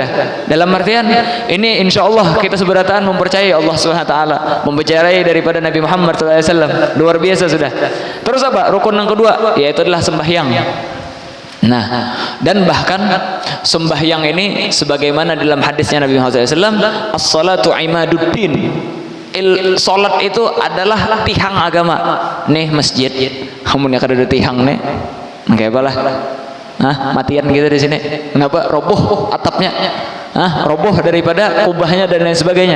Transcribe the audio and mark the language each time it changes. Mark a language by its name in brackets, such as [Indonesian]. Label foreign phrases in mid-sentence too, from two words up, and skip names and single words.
[Indonesian] Dalam artian ini insyaallah kita seberatan mempercayai Allah [Arabic] Subhanahu wa taala, [Indonesian] mempercayai daripada Nabi Muhammad [Arabic] sallallahu alaihi wasallam. [Indonesian] Luar biasa sudah. Terus apa? Rukun yang kedua yaitu adalah sembahyang. Nah, dan bahkan sembahyang ini sebagaimana dalam hadisnya Nabi Muhammad SAW, [Arabic] as-salatu imaduddin. [Indonesian] Salat itu adalah tihang agama. [Banjar] Nih masjid, kamu nih kada ada tihang nih, kayak apa lah? [Indonesian] Matian gitu di sini. Kenapa? Roboh atapnya. Roboh daripada kubahnya dan lain sebagainya.